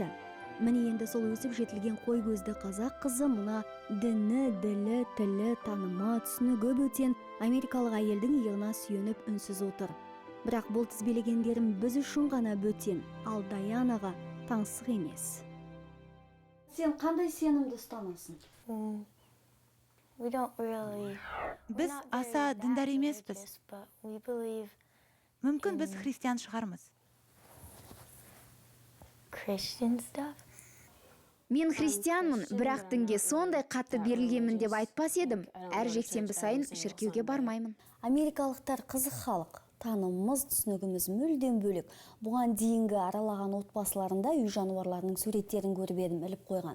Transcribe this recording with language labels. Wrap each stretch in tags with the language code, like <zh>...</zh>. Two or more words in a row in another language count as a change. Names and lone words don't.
<kk>Міне енді сол өсіп жетілген қой көзді қазақ қызы мына діні, ділі, тілі, танымы, түсінігі бөтен америкалық әйелдің иығына сүйеніп үнсіз отыр. Бірақ бұл тізбелегендерім біз үшін ғана бөтен, ал Даянаға таңсық емес. Сен қандай сенімді ұстанасың?</kk> <en>we don't really</en> <kk>Біз аса діндар емеспіз.</kk> <en>but we believe</en> <kk>Мүмкін біз христиан шығармыз.</kk> <en>Christian stuff.</en> <kk>Мен христианмын, бірақ дінге сондай қатты берілгенмін деп айтпас едім. Әр жексенбі сайын шіркеуге бармаймын. Америкалықтар қызық халық. Танымымыз, түсінігіміз мүлдем бөлек. Бұған дейінгі аралаған отбасыларында үй жануарларының суреттерін көріп едім, іліп қойған.</kk>